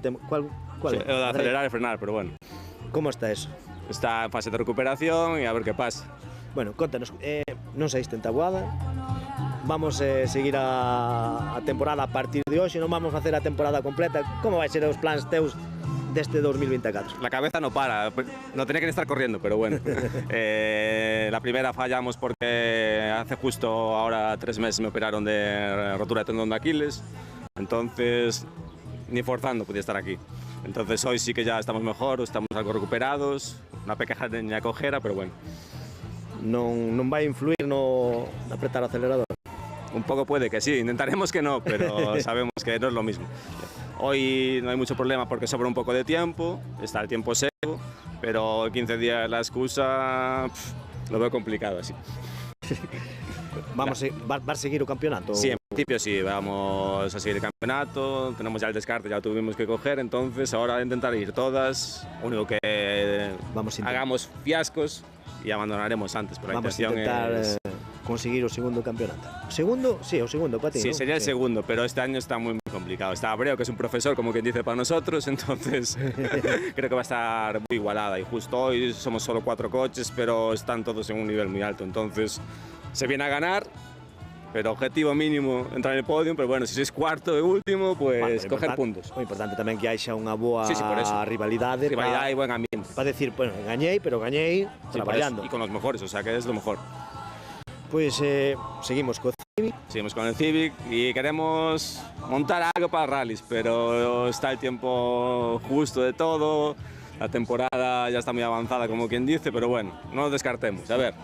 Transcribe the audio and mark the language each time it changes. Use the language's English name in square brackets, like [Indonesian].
[Galician] Sí, é o de acelerar e frenar, pero bueno. Como está eso? Está en fase de recuperación e a ver que pasa. Bueno, contanos, non saíste en Taboada, vamos seguir a temporada a partir de hoxe, non vamos facer a temporada completa. Como vai ser os plans teus deste 2024? [Spanish] La cabeza no para, no tenía que estar corriendo, pero bueno. La primera fallamos porque hace justo ahora 3 meses me operaron de rotura de tendón de Aquiles, entonces ni forzando podía estar aquí. Entonces hoy sí que ya estamos mejor, estamos algo recuperados, una pequeña cojera, pero bueno. [Galician] Non vai influir no apretar o acelerador? [Spanish] Un poco puede que sí, intentaremos que no, pero sabemos que no es lo mismo. Hoy no hay mucho problema porque sobra un poco de tiempo, está el tiempo seco, pero 15 días la excusa lo veo complicado así. ¿Vas a seguir el campeonato? Sí, en principio sí, vamos a seguir el campeonato, tenemos ya el descarte, ya lo tuvimos que coger, entonces ahora intentar ir todas, único que hagamos fiascos y abandonaremos antes, pero la intención es [Galician] conseguir o segundo campeonato. ¿Segundo? Sí, o segundo para ti, sí, ¿no? [Spanish] Sería el segundo, pero este año está muy complicado. Está Abreu, que es un profesor, como quien dice, para nosotros, entonces creo que va a estar muy igualada. Y justo hoy somos solo 4 coches, pero están todos en un nivel muy alto, entonces se viene a ganar, pero objetivo mínimo entrar en el podio, pero bueno, si sois cuarto e último, pues coger puntos. [Galician] Muy importante tamén que haixa unha boa rivalidade. Rivalidade e buen ambiente. Para decir, bueno, gañei, pero gañei traballando. [Spanish] Y con los mejores, o sea que es lo mejor. Pues seguimos con Civic. Seguimos con el Civic y queremos montar algo para rallies, pero está el tiempo justo de todo, la temporada ya está muy avanzada como quien dice, pero bueno, no lo descartemos, a ver.